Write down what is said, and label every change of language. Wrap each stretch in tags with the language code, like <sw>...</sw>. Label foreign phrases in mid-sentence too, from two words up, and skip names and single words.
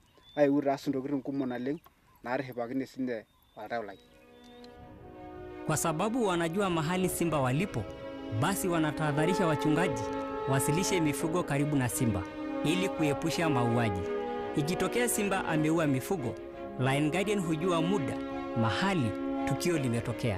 <mas>aiu taas ntokitin kumok naleng naarripakine sinye oltau lai.</mas> <sw>Kwa sababu wanajua mahali simba walipo, basi wanatahadharisha wachungaji wasilishe mifugo karibu na simba ili kuepusha mauaji. Ikitokea simba ameua mifugo, Lion Guardian hujua muda, mahali tukio limetokea.</sw>